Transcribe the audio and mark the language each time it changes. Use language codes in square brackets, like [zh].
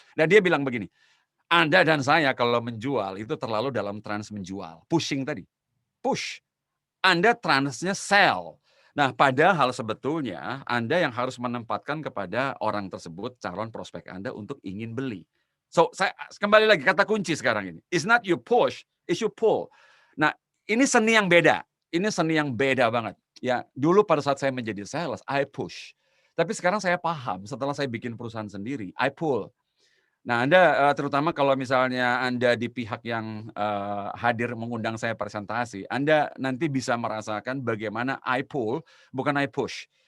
[id] Dan dia bilang begini, Anda dan saya kalau menjual itu terlalu dalam trans menjual, pushing tadi, push. Anda transnya sell. Nah, padahal sebetulnya Anda yang harus menempatkan kepada orang tersebut, calon prospek Anda untuk ingin beli. So, saya kembali lagi kata kunci sekarang ini. [en] It's not you push, it's you pull. [id] Nah, ini seni yang beda. Ini seni yang beda banget. Ya, dulu pada saat saya menjadi sales, [en] I push. [id] Tapi sekarang saya paham, setelah saya bikin perusahaan sendiri, [en] I pull. [id] Nah, Anda terutama kalau misalnya Anda di pihak yang hadir mengundang saya presentasi, Anda nanti bisa merasakan bagaimana [en] I pull, bukan I push.